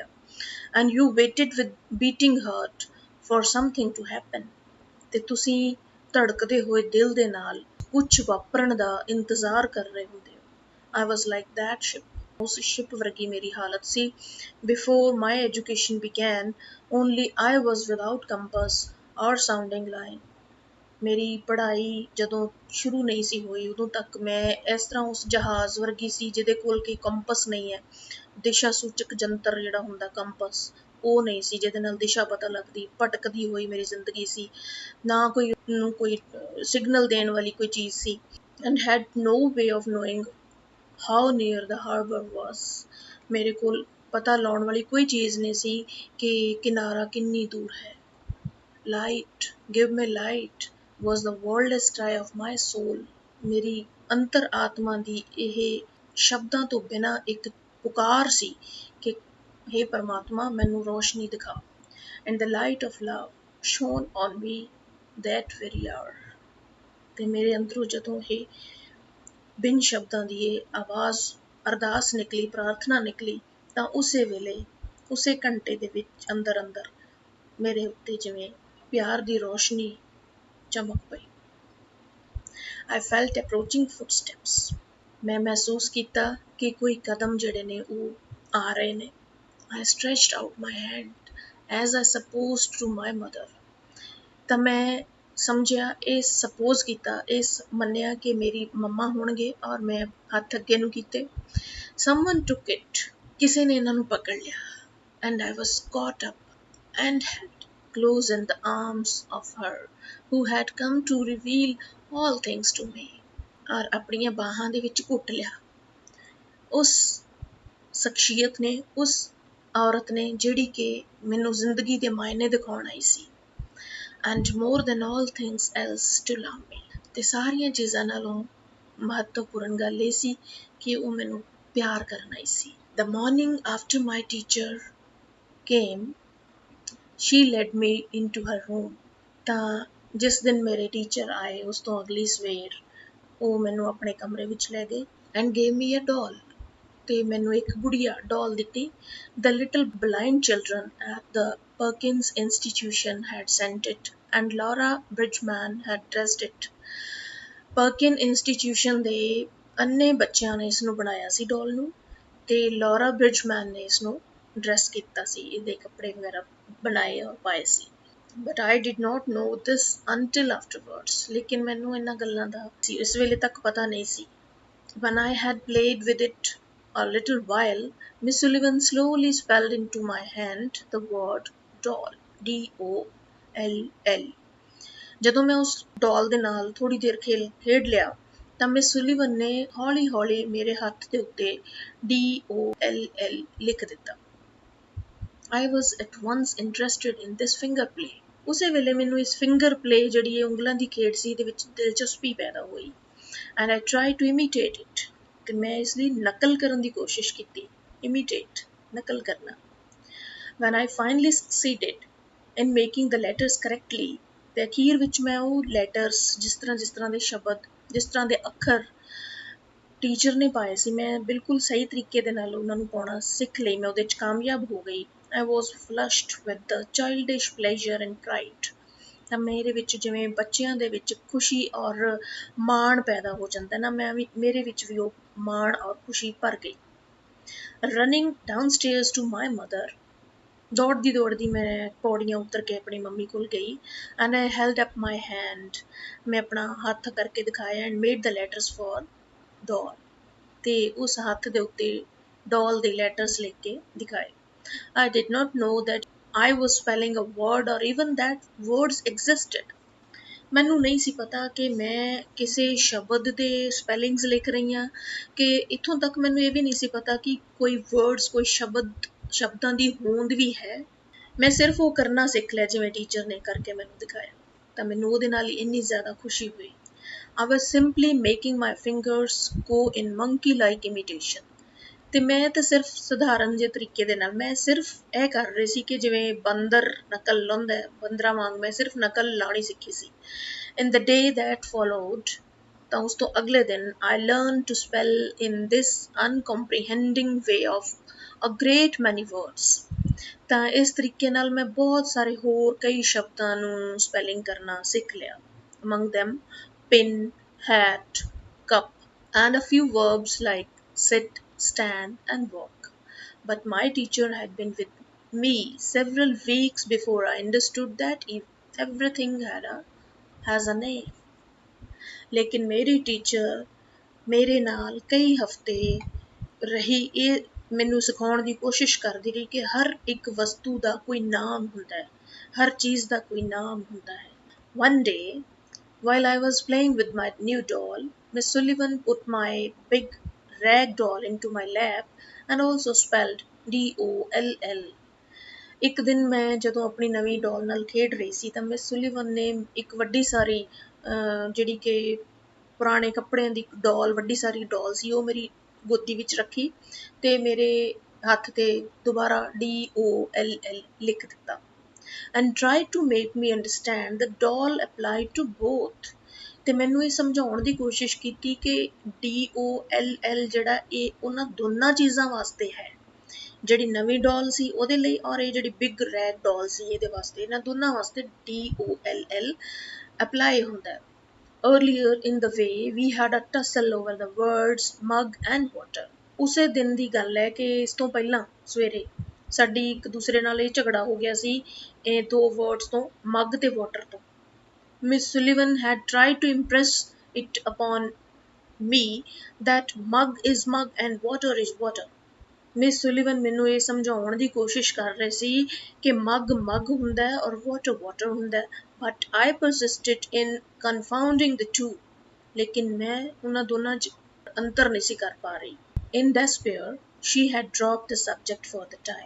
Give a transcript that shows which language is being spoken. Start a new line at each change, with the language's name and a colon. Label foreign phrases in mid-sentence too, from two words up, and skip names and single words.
English: And you waited with beating heart for something to happen,
Punjabi: ਤੇ ਤੁਸੀਂ ਧੜਕਦੇ ਹੋਏ ਦਿਲ ਦੇ ਨਾਲ ਕੁਛ ਵਾਪਰਨ ਦਾ ਇੰਤਜ਼ਾਰ ਕਰ ਰਹੇ ਹੁੰਦੇ ਹੋ।
English: I was like that ship.
Punjabi: ਉਸ ਸ਼ਿਪ ਵਰਗੀ ਮੇਰੀ ਹਾਲਤ ਸੀ।
English: Before my education began, only I was without compass or sounding line.
Punjabi: ਮੇਰੀ ਪੜ੍ਹਾਈ ਜਦੋਂ ਸ਼ੁਰੂ ਨਹੀਂ ਸੀ ਹੋਈ ਉਦੋਂ ਤੱਕ ਮੈਂ ਇਸ ਤਰ੍ਹਾਂ ਉਸ ਜਹਾਜ਼ ਵਰਗੀ ਸੀ ਜਿਹਦੇ ਕੋਲ ਕੋਈ ਕੰਪਸ ਨਹੀਂ ਹੈ, ਦਿਸ਼ਾ ਸੂਚਕ ਜੰਤਰ ਜਿਹੜਾ ਹੁੰਦਾ ਕੰਪਸ, ਉਹ ਨਹੀਂ ਸੀ ਜਿਹਦੇ ਨਾਲ ਦਿਸ਼ਾ ਪਤਾ ਲੱਗਦੀ। ਭਟਕਦੀ ਹੋਈ ਮੇਰੀ ਜ਼ਿੰਦਗੀ ਸੀ, ਨਾ ਕੋਈ ਨੂੰ ਕੋਈ ਸਿਗਨਲ ਦੇਣ ਵਾਲੀ ਕੋਈ ਚੀਜ਼ ਸੀ।
English: And had no way of knowing how near the harbor was.
Punjabi: ਮੇਰੇ ਕੋਲ ਪਤਾ ਲਾਉਣ ਵਾਲੀ ਕੋਈ ਚੀਜ਼ ਨਹੀਂ ਸੀ ਕਿ ਕਿਨਾਰਾ ਕਿੰਨੀ ਦੂਰ ਹੈ।
English: Light, give me light was the wordless cry of my soul.
Punjabi: ਮੇਰੀ ਅੰਤਰ ਆਤਮਾ ਦੀ ਇਹ ਸ਼ਬਦਾਂ ਤੋਂ ਬਿਨਾਂ ਇੱਕ ਪੁਕਾਰ ਸੀ ਕਿ ਹੇ ਪਰਮਾਤਮਾ ਮੈਨੂੰ ਰੋਸ਼ਨੀ ਦਿਖਾ।
English: And the light of love shone on me that very hour.
Punjabi: ਤੇ ਮੇਰੇ ਅੰਦਰੋਂ ਜਦੋਂ ਇਹ ਬਿਨ ਸ਼ਬਦਾਂ ਦੀ ਇਹ ਆਵਾਜ਼, ਅਰਦਾਸ ਨਿਕਲੀ, ਪ੍ਰਾਰਥਨਾ ਨਿਕਲੀ, ਤਾਂ ਉਸੇ ਵੇਲੇ, ਉਸੇ ਘੰਟੇ ਦੇ ਵਿੱਚ ਅੰਦਰ ਮੇਰੇ ਉੱਤੇ ਜਿਵੇਂ ਪਿਆਰ ਦੀ ਰੋਸ਼ਨੀ ਚਮਕ ਪਈ।
English: I felt approaching footsteps.
Punjabi: ਮੈਂ ਮਹਿਸੂਸ ਕੀਤਾ ਕਿ ਕੋਈ ਕਦਮ ਜਿਹੜੇ ਨੇ ਉਹ ਆ ਰਹੇ ਨੇ।
English: I stretched out my hand as I supposed to my mother.
Punjabi: ਤਾਂ ਮੈਂ ਸਮਝਿਆ, ਇਹ ਸਪੋਜ਼ ਕੀਤਾ, ਇਹ ਮੰਨਿਆ ਕਿ ਮੇਰੀ ਮੰਮਾ ਹੋਣਗੇ, ਔਰ ਮੈਂ ਹੱਥ ਅੱਗੇ ਨੂੰ ਕੀਤੇ।
English: Someone took it.
Punjabi: ਕਿਸੇ ਨੇ ਇਹਨਾਂ ਨੂੰ ਪਕੜ ਲਿਆ।
English: And I was caught up and had close in the arms of her who had come to reveal all things to me।
Punjabi: ਔਰ ਅਪਣੀਆਂ ਬਾਹਾਂ ਦੇ ਵਿੱਚ ਘੁੱਟ ਲਿਆ ਉਸ ਸ਼ਖ਼ਸੀਅਤ ਨੇ, ਉਸ ਔਰਤ ਨੇ ਜਿਹੜੀ ਕਿ ਮੈਨੂੰ ਜ਼ਿੰਦਗੀ ਦੇ ਮਾਇਨੇ ਦਿਖਾਉਣ ਆਈ ਸੀ।
English: And more than all things else to love me.
Punjabi: ਤੇ ਸਾਰੀਆਂ ਚੀਜ਼ਾਂ ਨਾਲੋਂ ਮਹੱਤਵਪੂਰਨ ਗੱਲ ਇਹ ਸੀ ਕਿ ਉਹ ਮੈਨੂੰ ਪਿਆਰ ਕਰਨ ਆਈ ਸੀ।
English: The morning after my teacher came, she led me into her room।
Punjabi: ਤਾਂ ਜਿਸ ਦਿਨ ਮੇਰੇ ਟੀਚਰ ਆਏ ਉਸ ਤੋਂ ਅਗਲੀ ਸਵੇਰ ਉਹ ਮੈਨੂੰ ਆਪਣੇ ਕਮਰੇ ਵਿੱਚ ਲੈ ਗਏ
English: and gave me a doll।
Punjabi: ਤੇ ਮੈਨੂੰ ਇੱਕ ਗੁੜੀਆ ਡਾਲ ਦਿੱਤੀ।
English: The little blind children at the Perkins Institution had sent it and Laura Bridgman had dressed it।
Punjabi: Perkins Institution ਦੇ ਅੰਨੇ ਬੱਚਿਆਂ ਨੇ ਇਸ ਨੂੰ ਬਣਾਇਆ ਸੀ ਡਾਲ ਨੂੰ ਤੇ ਲੌਰਾ ਬ੍ਰਿਜਮੈਨ ਨੇ ਇਸ ਨੂੰ ਡਰੈਸ ਕੀਤਾ ਸੀ, ਇਹਦੇ ਕੱਪੜੇ ਵਗੈਰਾ ਬਣਾਏ ਔਰ ਪਾਏ ਸੀ।
English: But I did not know this until afterwards।
Punjabi: ਲੇਕਿਨ ਮੈਨੂੰ ਇਨ੍ਹਾਂ ਗੱਲਾਂ ਦਾ ਇਸ ਵੇਲੇ ਤੱਕ ਪਤਾ ਨਹੀਂ ਸੀ।
English: When I had played with it a little while, Miss Sullivan slowly spelled into my hand the word doll, D-O-L-L।
Punjabi: ਜਦੋਂ ਮੈਂ ਉਸ ਡਾਲ ਦੇ ਨਾਲ ਥੋੜੀ ਦੇਰ ਖੇਡ ਲਿਆ ਤਾਂ ਮਿਸ ਸੁਲੀਵਨ ਨੇ ਹੌਲੀ-ਹੌਲੀ ਮੇਰੇ ਹੱਥ ਦੇ ਉੱਤੇ D-O-L-L ਲਿਖ ਦਿੱਤਾ।
English: I was at once interested in this finger play।
Punjabi: ਉਸੇ ਵੇਲੇ ਮੈਨੂੰ ਇਸ
English: finger play
Punjabi: ਜਿਹੜੀ ਇਹ ਉਂਗਲਾਂ ਦੀ ਖੇਡ ਸੀ ਇਹਦੇ ਵਿੱਚ ਦਿਲਚਸਪੀ ਪੈਦਾ ਹੋਈ।
English: And I try to imitate it.
Punjabi: ਤੇ ਮੈਂ ਇਸ ਦੀ ਨਕਲ ਕਰਨ ਦੀ ਕੋਸ਼ਿਸ਼ ਕੀਤੀ। ਇਮੀਟੇਟ ਨਕਲ ਕਰਨਾ।
English: When I finally succeeded in making the letters correctly.
Punjabi: ਤੇ ਅਖੀਰ ਵਿੱਚ ਮੈਂ ਉਹ ਲੈਟਰਸ ਜਿਸ ਤਰ੍ਹਾਂ ਦੇ ਸ਼ਬਦ, ਜਿਸ ਤਰ੍ਹਾਂ ਦੇ ਅੱਖਰ ਟੀਚਰ ਨੇ ਪਾਏ ਸੀ ਮੈਂ ਬਿਲਕੁਲ ਸਹੀ ਤਰੀਕੇ ਦੇ ਨਾਲ ਉਹਨਾਂ ਨੂੰ ਪਾਉਣਾ ਸਿੱਖ ਲਈ। ਮੈਂ ਉਹਦੇ 'ਚ ਕਾਮਯਾਬ ਹੋ ਗਈ।
English: I was flushed with the childish pleasure and pride।
Punjabi: ਤਾਂ ਮੇਰੇ ਵਿੱਚ ਜਿਵੇਂ ਬੱਚਿਆਂ ਦੇ ਵਿੱਚ ਖੁਸ਼ੀ ਔਰ ਮਾਣ ਪੈਦਾ ਹੋ ਜਾਂਦਾ ਨਾ, ਮੇਰੇ ਵਿੱਚ ਵੀ ਉਹ ਮਾਣ ਔਰ ਖੁਸ਼ੀ ਭਰ ਗਈ।
English: Running downstairs to my mother।
Punjabi: ਦੌੜਦੀ ਮੈਂ ਪੌੜੀਆਂ ਉੱਤਰ ਕੇ ਆਪਣੀ ਮੰਮੀ ਕੋਲ ਗਈ।
English: And I held up my hand.
Punjabi: ਮੈਂ ਆਪਣਾ ਹੱਥ ਕਰਕੇ ਦਿਖਾਇਆ
English: And made the letters for doll.
Punjabi: ਤੇ ਉਸ ਹੱਥ ਦੇ ਉੱਤੇ ਡॉल ਦੇ ਲੈਟਰਸ ਲਿਖ ਕੇ ਦਿਖਾਏ।
English: I did not know that I was spelling a word or even that words existed।
Punjabi: ਮੈਨੂੰ ਨਹੀਂ ਸੀ ਪਤਾ ਕਿ ਮੈਂ ਕਿਸੇ ਸ਼ਬਦ ਦੇ ਸਪੈਲਿੰਗਸ ਲਿਖ ਰਹੀ ਹਾਂ ਕਿ ਇੱਥੋਂ ਤੱਕ ਮੈਨੂੰ ਇਹ ਵੀ ਨਹੀਂ ਸੀ ਪਤਾ ਕਿ ਕੋਈ ਵਰਡਸ, ਕੋਈ ਸ਼ਬਦਾਂ ਦੀ ਹੋਂਦ ਵੀ ਹੈ। ਮੈਂ ਸਿਰਫ ਉਹ ਕਰਨਾ ਸਿੱਖ ਲਿਆ ਜਿਵੇਂ ਟੀਚਰ ਨੇ ਕਰਕੇ ਮੈਨੂੰ ਦਿਖਾਇਆ। ਤਾਂ ਮੈਨੂੰ ਉਹਦੇ ਨਾਲ ਹੀ ਇੰਨੀ ਜ਼ਿਆਦਾ ਖੁਸ਼ੀ ਹੋਈ।
English: I was simply making my fingers go in monkey like imitation।
Punjabi: ਤੇ ਮੈਂ ਤਾਂ ਸਿਰਫ ਸਧਾਰਨ ਜਿਹੇ ਤਰੀਕੇ ਦੇ ਨਾਲ ਮੈਂ ਸਿਰਫ ਇਹ ਕਰ ਰਹੀ ਸੀ ਕਿ ਜਿਵੇਂ ਬਾਂਦਰ ਨਕਲ ਲਾਉਂਦਾ, ਬਾਂਦਰਾਂ ਵਾਂਗ ਮੈਂ ਸਿਰਫ ਨਕਲ ਲਾਉਣੀ ਸਿੱਖੀ ਸੀ।
English: In the day that followed,
Punjabi: ਤਾਂ ਉਸ ਤੋਂ ਅਗਲੇ ਦਿਨ
English: I learned to spell in this uncomprehending way of a great many words।
Punjabi: ਤਾਂ ਇਸ ਤਰੀਕੇ ਨਾਲ ਮੈਂ ਬਹੁਤ ਸਾਰੇ ਹੋਰ ਕਈ ਸ਼ਬਦਾਂ ਨੂੰ ਸਪੈਲਿੰਗ ਕਰਨਾ ਸਿੱਖ ਲਿਆ।
English: Among them pin, hat, cup and a few verbs like sit, stand and walk। But my teacher had been with me several weeks before I understood that everything has a name।
Punjabi: ਲੇਕਿਨ ਮੇਰੀ ਟੀਚਰ ਮੇਰੇ ਨਾਲ ਕਈ ਹਫ਼ਤੇ ਰਹੀ, ਇਹ ਮੈਨੂੰ ਸਿਖਾਉਣ ਦੀ ਕੋਸ਼ਿਸ਼ ਕਰਦੀ ਰਹੀ ਕਿ ਹਰ ਇੱਕ ਵਸਤੂ ਦਾ ਕੋਈ ਨਾਮ ਹੁੰਦਾ ਹੈ, ਹਰ ਚੀਜ਼ ਦਾ ਕੋਈ ਨਾਮ ਹੁੰਦਾ ਹੈ।
English: One day, while I was playing with my new doll, Miss Sullivan put my big rag doll into my lap and also spelled D-O-L-L।
Punjabi: ਇੱਕ ਦਿਨ ਮੈਂ ਜਦੋਂ ਆਪਣੀ ਨਵੀਂ ਡਾਲ ਨਾਲ ਖੇਡ ਰਹੀ ਸੀ ਤਾਂ ਮਿਸ ਸੁਲੀਵਨ ਨੇ ਇੱਕ ਵੱਡੀ ਸਾਰੀ ਜਿਹੜੀ ਕਿ ਪੁਰਾਣੇ ਕੱਪੜਿਆਂ ਦੀ ਡਾਲ, ਵੱਡੀ ਸਾਰੀ ਡਾਲ ਸੀ, ਉਹ ਮੇਰੀ ਗੋਦੀ ਵਿੱਚ ਰੱਖੀ ਤੇ ਮੇਰੇ ਹੱਥ ਤੇ ਦੁਬਾਰਾ D-O-L-L ਲਿਖ ਦਿੱਤਾ।
English: And tried to make me understand the doll applied to both।
Punjabi: ਤੇ ਮੈਨੂੰ ਇਹ ਸਮਝਾਉਣ ਦੀ ਕੋਸ਼ਿਸ਼ ਕੀਤੀ ਕਿ D-O-L-L ਜਿਹੜਾ ਇਹ ਉਹਨਾਂ ਦੋਨਾਂ ਚੀਜ਼ਾਂ ਵਾਸਤੇ ਹੈ, ਜਿਹੜੀ ਨਵੀਂ ਡਾਲ ਸੀ ਉਹਦੇ ਲਈ ਔਰ ਇਹ ਜਿਹੜੀ
English: big rag doll
Punjabi: ਸੀ ਇਹਦੇ ਵਾਸਤੇ, ਇਹਨਾਂ ਦੋਨਾਂ ਵਾਸਤੇ D-O-L-L ਅਪਲਾਈ ਹੁੰਦਾ ਹੈ।
English: Earlier in the way we had a tussle over the words mug and water।
Punjabi: ਉਸੇ ਦਿਨ ਦੀ ਗੱਲ ਹੈ ਕਿ ਇਸ ਤੋਂ ਪਹਿਲਾਂ ਸਵੇਰੇ ਸਾਡੀ ਇੱਕ ਦੂਸਰੇ ਨਾਲ ਇਹ ਝਗੜਾ ਹੋ ਗਿਆ ਸੀ ਇਹ ਦੋ ਵਰਡਸ ਤੋਂ, ਮੱਗ ਤੇ ਵਾਟਰ ਤੋਂ।
English: Miss Sullivan had tried to impress it upon me that mug is mug and water is water।
Punjabi: ਮਿਸ ਸੁਲੀਵਨ ਮੈਨੂੰ ਇਹ ਸਮਝਾਉਣ ਦੀ ਕੋਸ਼ਿਸ਼ ਕਰ ਰਹੇ ਸੀ ਕਿ ਮੱਗ ਮੱਗ ਹੁੰਦਾ ਹੈ ਔਰ ਵਾਟਰ ਵਾਟਰ ਹੁੰਦਾ ਹੈ,
English: But I persisted in confounding the two.
Punjabi: ਲੇਕਿਨ ਮੈਂ ਉਹਨਾਂ ਦੋਨਾਂ 'ਚ ਅੰਤਰ ਨਹੀਂ ਸੀ ਕਰ ਪਾ ਰਹੀ।
English: In despair she had dropped the subject for the time.